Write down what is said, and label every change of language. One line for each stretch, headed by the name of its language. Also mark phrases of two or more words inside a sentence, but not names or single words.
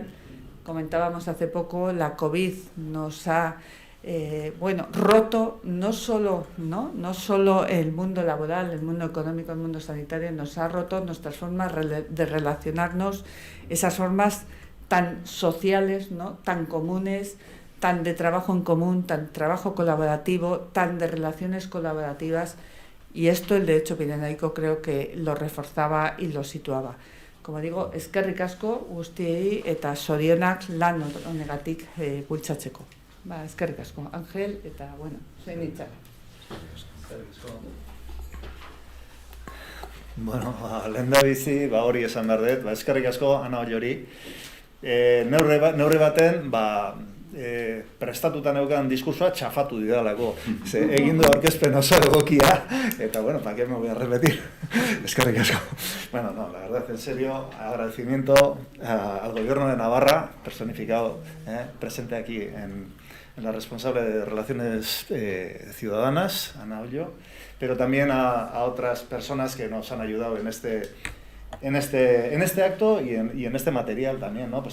Spanish: Comentábamos hace poco, la COVID nos ha roto no solo el mundo laboral, el mundo económico, el mundo sanitario, nos ha roto nuestras formas de relacionarnos, esas formas tan sociales, ¿no?, tan comunes, tan de trabajo en común, tan trabajo colaborativo, tan de relaciones colaborativas, y esto el derecho pirenaico creo que lo reforzaba y lo situaba. Como digo,
Basque: eskerrik asko guztiei eta zorionak lan honegatik bultzatzeko. Eskerrik asko, Ángel, eta zein hitzak. Bueno, lehendabizi, hori esan behar dut, eskerrik asko, Ana Ollori. Neurri baten, prestatuta neukan diskursoa txafatu didalako. Egin du aurkezpen oso egokia, eta
Spanish: ¿para qué me voy a repetir?
Basque: Eskerrik asko.
Spanish: Bueno, no, la verdad, en serio, agradecimiento al Gobierno de Navarra, personificado, presente aquí en la responsable de Relaciones Ciudadanas, Ana Ollo, pero también a otras personas que nos han ayudado en este acto y en este material también, ¿no?